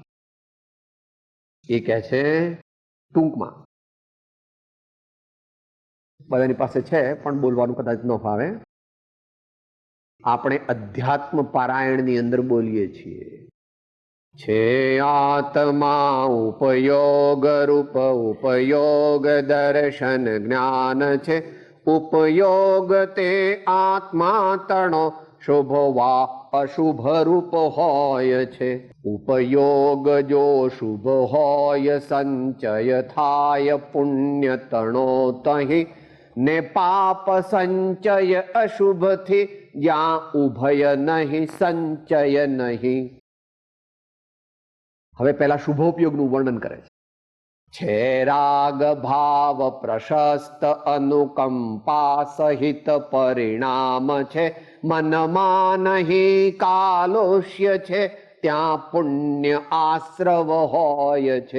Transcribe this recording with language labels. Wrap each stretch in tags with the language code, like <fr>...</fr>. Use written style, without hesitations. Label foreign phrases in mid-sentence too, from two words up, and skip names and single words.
<gu>એ કહે છે ટૂંકમાં, બધાની પાસે છે પણ બોલવાનું કદાચ ન ફાવે. આપણે અધ્યાત્મ પારાયણની અંદર બોલીએ છીએ, છે આત્મા ઉપયોગ રૂપ, ઉપયોગ દર્શન જ્ઞાન છે, ઉપયોગ તે આત્મા તણો, શુભ વા અશુભ રૂપ હોય છે, ઉપયોગ જો શુભ હોય સંચય થાય પુણ્ય તણો તહી, ને પાપ સંચય અશુભ થી જ્યા ઉભય નહીં સંચય નહીં. હવે પહેલા શુભોપયોગનું વર્ણન કરે છે. છે રાગ ભાવ પ્રશસ્ત અનુકંપા સહિત પરિણામ છે, મનમાં નહીં કાલોષ્ય છે, ત્યાં પુણ્ય આશ્રવ હોય છે.</gu>